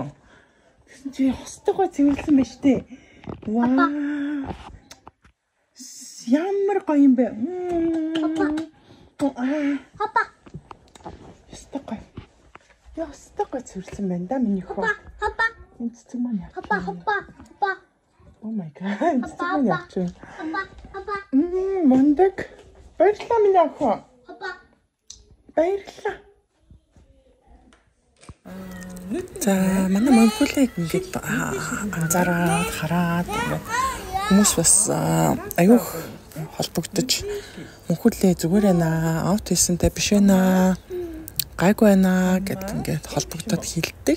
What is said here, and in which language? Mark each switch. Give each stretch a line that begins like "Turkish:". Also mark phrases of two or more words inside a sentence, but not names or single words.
Mongolian: Тэгсэн чи хостойгоо цэвэрлсэн байж тээ. Ваа. Ямар гоё юм бэ? Папа. Ястагой. Ястагой цэвэрлсэн байна да миний хөө. Папа. Энэ цэцэг маань яа. Папа.
English: Oh my god.
Mongolian: Цэцэг маань яа чи. Папа. Мондаг. Баярлалаа миний охин. Папа. Баярлалаа. За манай мөнхөлийг ингээд анзаараад хараад хүмүүс бас аюух холбогдож мөнхөлөө зүгээр байна аутизмтай биш байна гайгүй байна гэдээ ингээд холбогдоод хэлдэг.